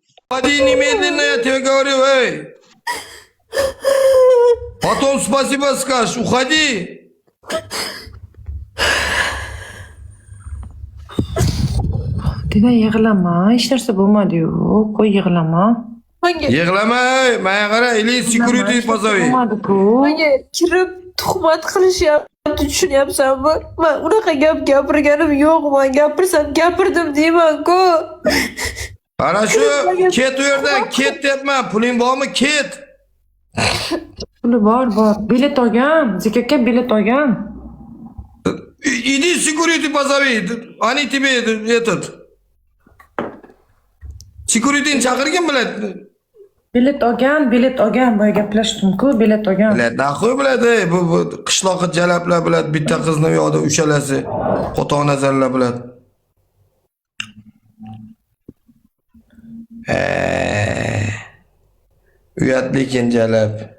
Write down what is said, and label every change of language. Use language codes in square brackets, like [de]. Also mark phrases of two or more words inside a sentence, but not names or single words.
[ru] Уходи немедленно, я тебе говорю, эй. Потом спасибо скажешь, уходи. [uz] Deda yig'lama, hech narsa bo'lmadi-yu. Qo'y yig'lama. Menga Yig'lama, ey. Menga qara, [ru] или security позови. [uz] Bo'lmadi-ku. menga kirib tuhmat qilishyapti, tushunyapsanmi? Men unaqa gap gapirganim yo'q. Men gapirsam gapirdim deyman-ku. Ana shu, ket u yerdan, ket deyapman. Puling bormi? Ket. Puli bor. Bilet olgan. Zik aka bilet olgan. [ru] Иди security позови. Они тебе этот. [uz] Security'ni chaqirgin biladi. Bilet olgan. Boya gaplashdim-ku, bilet olgan. Biladi, naxoy biladi. Bu qishloqqa jalablar biladi. Bitta qizni u yoqda uchalasi. Qo'toq nazarlar biladi. Uyat lekin jalab.